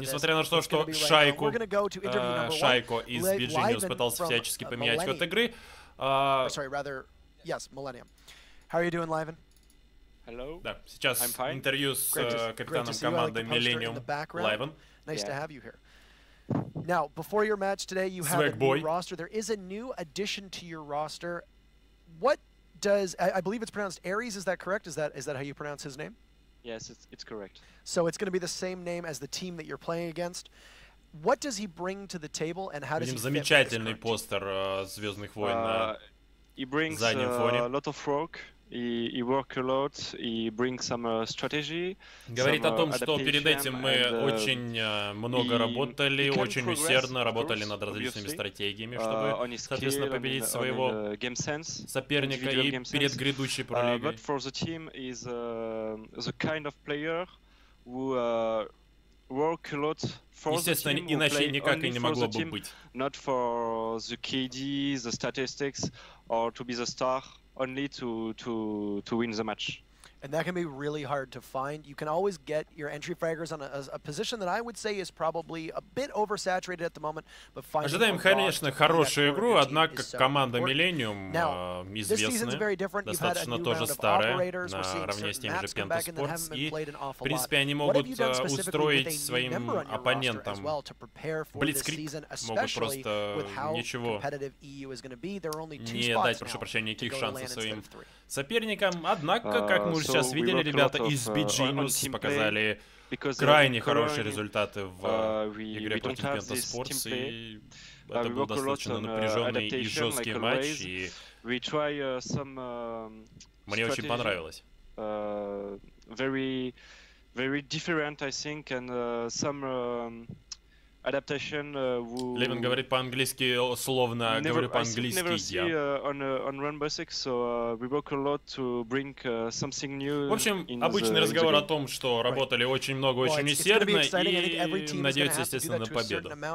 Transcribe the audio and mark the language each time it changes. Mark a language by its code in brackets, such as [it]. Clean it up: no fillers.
[ru] Несмотря на то, что Шайко из beGenius пытался всячески поменять ход игры. [en] Yes, Millenium. How are you doing, Liven? Hello. [ru] Да, сейчас интервью с капитаном команды Millenium, Liven. [en] Nice to have you here. Now, before your match today, you have a new roster. There is a new addition to your roster. What does I believe it's pronounced ARES? Is that correct? Is that how you pronounce his name? Yes, it's correct. So it's going to be the same name as the team that you're playing against. What does he bring to the table, and how does he fit with this [ru] замечательный постер Звездных войн на [en] He brings a lot of work. He works a lot. He brings some strategy. [ru] Говорит о том, что перед этим мы очень много работали, очень усердно работали над различными стратегиями, чтобы, соответственно, победить своего соперника и перед грядущей пролигой. [en] But for the team is the kind of player who work a lot for the team, [ru] иначе никак и не могло бы быть. [en] Not for the KD, the statistics, or to be the star, only to win the match. And that can be really hard to find. You can always get your entry fraggers on a position that I would say is probably a bit oversaturated at the moment, but [ru] ожидаем, конечно, хорошую игру, однако команда Millenium известная, достаточно тоже старая, наравне с теми же PENTA Sports, и, в принципе, они могут устроить своим оппонентам блицкриг, могут просто ничего не дать, прошу прощения, никаких шансов своим соперникам, однако, как мы уже сейчас видели, ребята из beGenius показали крайне хорошие результаты в игре против PENTA Sports, и это был достаточно напряженный и жесткий матч, и мне очень понравилось. [en] Very different, I think, and some adaptation. [ru] Левин говорит по-английски, словно говорю по-английски я. [en] On Rainbow Six, so we work a lot to bring something new. [ru] В общем, обычный разговор о том, что работали очень много, очень усердно, и надеются, естественно, на победу.